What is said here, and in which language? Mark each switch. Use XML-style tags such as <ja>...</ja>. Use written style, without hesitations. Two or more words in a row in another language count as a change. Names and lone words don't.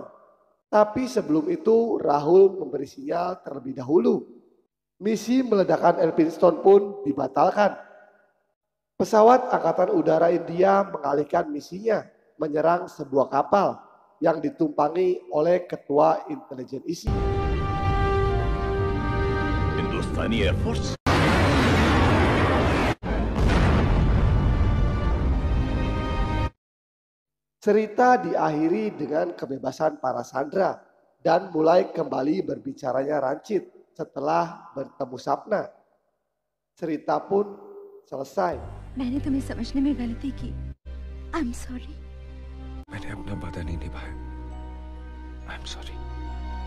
<id>Tapi sebelum itu Rahul memberi sinyal terlebih dahulu. Misi meledakan Elphinstone pun dibatalkan. Pesawat Angkatan Udara India mengalihkan misinya menyerang sebuah kapal yang ditumpangi oleh Ketua Intelijen ISI.</id> <hi>हिंदुस्तानी एयरफोर्स।</hi> <id>Cerita diakhiri dengan kebebasan para sandera dan mulai kembali berbicaranya Ranjit setelah bertemu Sapna. Cerita pun selesai.</id> <hi>मैंने तुम्हें समझने में गलती की।</hi> <en>I'm sorry.</en> <hi>मैंने अपना वादा नहीं निभाया।</hi> <en>I'm sorry.</en>